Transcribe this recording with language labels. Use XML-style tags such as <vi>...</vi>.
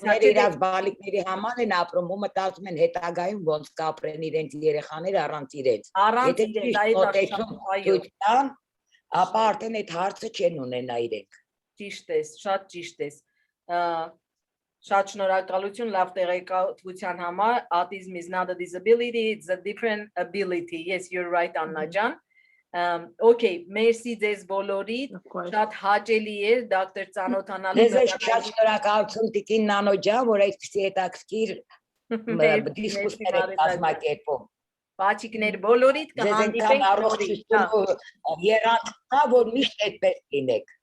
<hy>Ծնողները իրաց բալիկների համար են ապրում ու մտածում են հետագայում ոնց կապրեն իրենց երեխաները առանց իրենց։ Առանց իրենց, այո, ապա արդեն այդ հարցը չեն ունենա իրենք։ Ճիշտ ես, շատ ճիշտ ես։ Շատ շնորհակալություն լավ տեղեկատվության համար.</hy> <en>Autism is not a disability, it's a different ability. Yes, you're right, Anna ջան.</en> <hy>Okay, merci ձեզ բոլորիդ, շատ հաճելի էր դոկտոր ծանոթանալու։ Ձեզ շատ շնորհակալություն Տիկին Նանո ջան, որ այսպիսի հետաքրքիր դիսկուսիա եք կազմակերպում։ Բաչիկներ բոլորիդ կհանդիպենք առողջություն երանքա, որ միշտ այդպես լինեք։</hy>